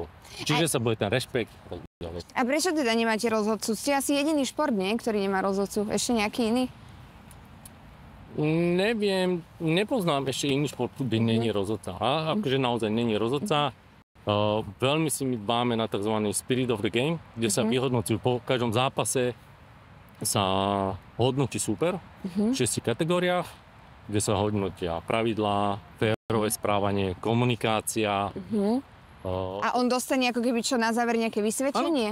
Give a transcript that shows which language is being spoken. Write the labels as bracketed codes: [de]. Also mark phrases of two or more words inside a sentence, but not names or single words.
[sk] Čiže sa bude ten rešpekt. A prečo teda nemáte rozhodcu? Ste asi jediný šport, nie? Ktorý nemá rozhodcu. Ešte nejaký iný? Neviem, nepoznám ešte iný šport, kde nie je rozhodca. A akože naozaj nie je rozhodca. Veľmi si my dbáme na tzv. [en] Spirit of the game, [sk] kde sa vyhodnocujú po každom zápase, sa hodnotí súper v 6 kategóriách, kde sa hodnotia pravidlá, férové správanie, komunikácia. A on dostane ako keby čo na záver nejaké vysvedčenie?